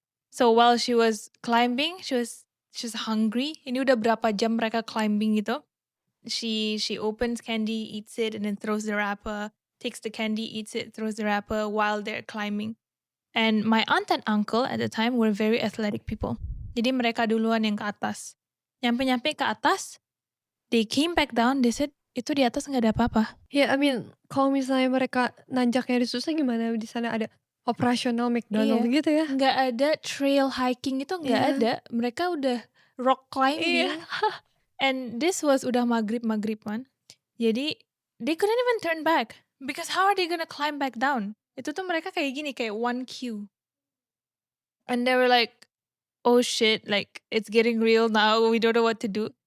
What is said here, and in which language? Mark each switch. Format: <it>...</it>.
<en>So while she was climbing, she was hungry.</en> <id>Ini udah berapa jam mereka climbing gitu.</id> <en>She opens candy, eats it, and then throws the wrapper. Takes the candy, eats it, throws the wrapper while they're climbing. And my aunt and uncle at the time were very athletic people.</en> <id>Jadi mereka duluan yang ke atas. Nyampe ke atas,</id> <en>they came back down, they said,</en> <id>itu di atas nggak ada apa-apa.</id> <en>Yeah, I mean,</en> <id>kalau misalnya mereka nanjaknya susah gimana? Di sana ada operasional McDonald's gitu ya? Nggak ada trail hiking itu nggak ada. Mereka udah rock climbing.</id> <en>And this was</en> <id>udah maghrib kan.</id> <en>Jadi they couldn't even turn back. Because how are they gonna climb back down?</en> <id>Itu tuh mereka kayak gini, kayak</id> <en>one queue. And they were like, oh shit, like it's getting real now. We don't know what to do.</en>